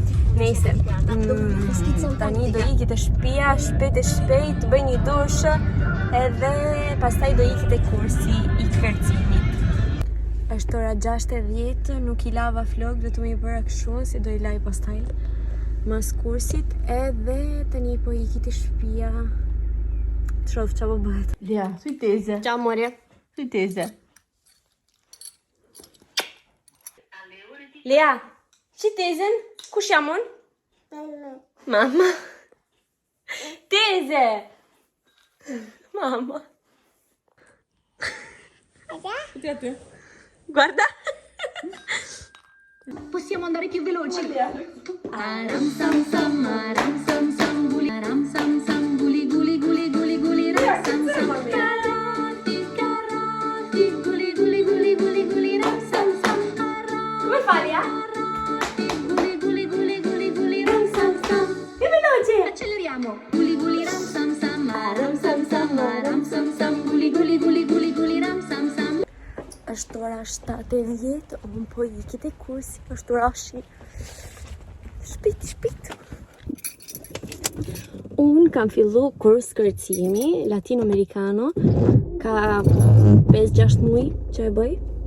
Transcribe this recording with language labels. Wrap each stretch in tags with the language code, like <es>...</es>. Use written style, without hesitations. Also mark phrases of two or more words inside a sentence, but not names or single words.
<sq>Nëse tani do iki te shtëpia shpejt të bëj një dush edhe pastaj do iki te kursi I kërcimit. Është ora 6:10, nuk I lava vlog, vetëm I bëra kështu si do I laj pastaj mas kursit edhe tani po iki te shtëpia. Shoh çfarë bëhet. Lia, sui tese.</sq> <it>Ciao amore. Sui tese.</it> <sq>Lea, që tezën? Kush jam unë? Mama. Teze! Mama.</sq> <it>Tutti a te. Guarda. Possiamo andare più veloci? Aram sam sam, aram sam sam, guli aram sam sam, guli guli guli guli guli ram sam sam. Caroti, caroti, guli guli guli guli guli ram sam sam. Come fai, Lea? Guli guli guli guli guli ram sam sam. Che veloce! Acceleriamo. Guli guli ram sam sam, aram sam sam, aram sam sam, guli guli guli guli guli ram sam sam.</it> <sq>Është ora 7:10, unë po iki te kursi, është ora shi. Shpejt. Unë kam fillu kurs kërcimi, latino-americano, ka 5-6 muaj që e bëj.</sq>